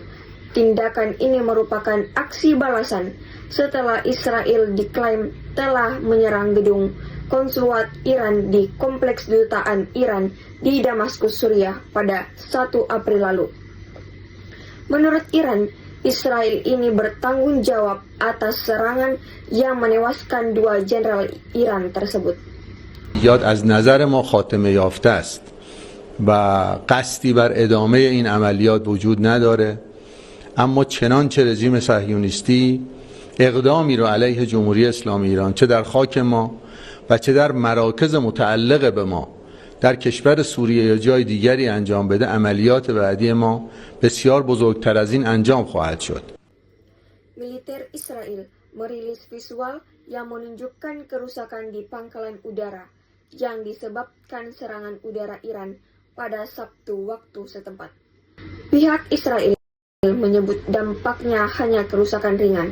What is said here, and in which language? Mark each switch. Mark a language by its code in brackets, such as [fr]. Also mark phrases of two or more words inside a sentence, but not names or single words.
[id] Tindakan ini merupakan aksi balasan setelah Israel diklaim telah menyerang gedung konsulat Iran di kompleks kedutaan Iran di Damaskus, Suriah pada 1 April lalu. Menurut Iran, Israel ini bertanggung jawab atas serangan yang menewaskan 2 jenderal Iran tersebut. [fa] یاد از نظر ما خاتمه یافته است و قصدی بر ادامه این عملیات وجود نداره، اما چنانچه رژیم صهیونیستی اقدامی رو علیه جمهوری اسلامی ایران چه در خاک ما و چه در مراکز متعلق به ما در کشور سوریه یا جای دیگری انجام بده، عملیات بعدی ما بسیار بزرگتر از این انجام خواهد شد. [id] Militer Israel merilis visual yang menunjukkan kerusakan di pangkalan udara yang disebabkan serangan udara Iran pada Sabtu waktu setempat. Pihak Israel menyebut dampaknya hanya kerusakan ringan.